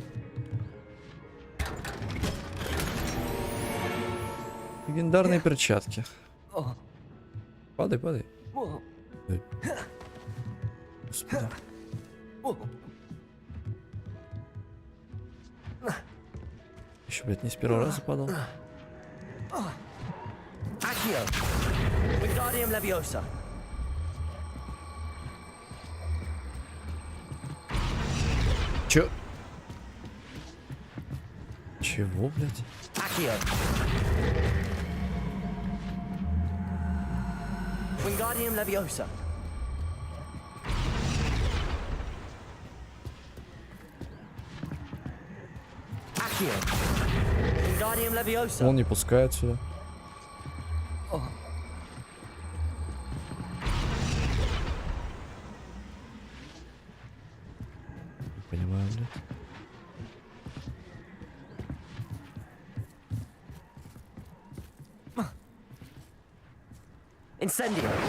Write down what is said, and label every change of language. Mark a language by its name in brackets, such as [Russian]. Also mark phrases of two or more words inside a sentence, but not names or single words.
[Russian] Легендарные перчатки. Падай, падай. Ой. Господи. Еще, блядь, не с первого раза падал. [Latin] Accio. Wingardium Leviosa. [Russian] Чё? Чего, блядь? [Latin] Accio. Wingardium Leviosa. Accio. Wingardium Leviosa. [Russian] Он не пускает сюда. Не понимаю, блядь. [Latin] Incendio.